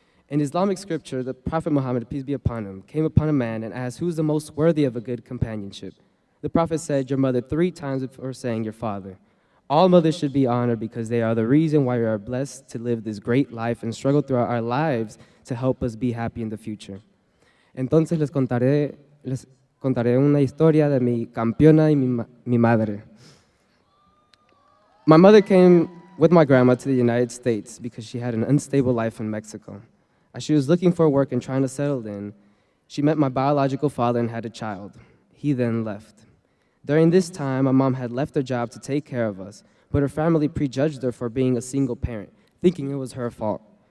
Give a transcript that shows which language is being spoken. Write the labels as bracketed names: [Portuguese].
[English] In Islamic scripture, the Prophet Muhammad, peace be upon him, came upon a man and asked, who's the most worthy of a good companionship? The Prophet said, your mother 3 times before saying your father. All mothers should be honored because they are the reason why we are blessed to live this great life and struggle throughout our lives to help us be happy in the future. [Spanish] Entonces les contaré una historia de mi campeona y mi madre. [English] My mother came with my grandma to the United States because she had an unstable life in Mexico. As she was looking for work and trying to settle in, she met my biological father and had a child. He then left. During this time, my mom had left her job to take care of us, but her family prejudged her for being a single parent, thinking it was her fault.